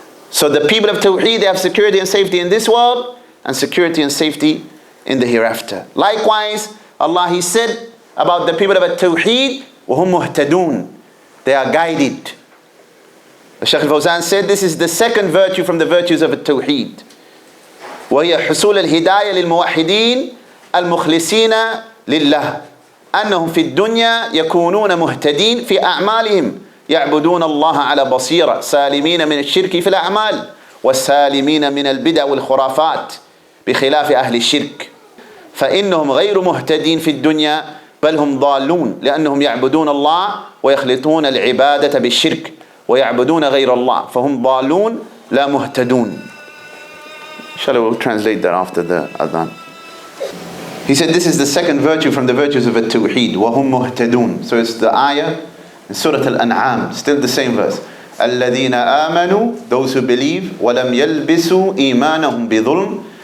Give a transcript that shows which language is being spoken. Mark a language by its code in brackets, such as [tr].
[en] So the people of Tawheed, they have security and safety in this world and security and safety in the hereafter. Likewise, Allah, He said about the people of Tawheed, وَهُمْ مُهْتَدُونَ. They are guided. The Shaykh al-Fawzan said this is the second virtue from the virtues of Tawheed. [ar] وهي حصول الهداية للموحدين المخلصين لله أنهم في الدنيا يكونون مهتدين في أعمالهم يعبدون الله على بصيرة سالمين من الشرك في الأعمال والسالمين من البدع والخرافات بخلاف أهل الشرك فإنهم غير مهتدين في الدنيا بل هم ضالون لأنهم يعبدون الله ويخلطون العبادة بالشرك ويعبدون غير الله فهم ضالون لا مهتدون. [en] Inshallah, we'll translate that after the adhan. He said this is the second virtue from the virtues of Tawheed. [ar] وَهُمْ مُهْتَدُونَ. [en] So it's the ayah in Surah Al-An'am, still the same verse. [ar] الَّذِينَ آمَنُوا. Those who believe. وَلَمْ يَلْبِسُوا إِيمَانَهُمْ بِظُلْمٍ.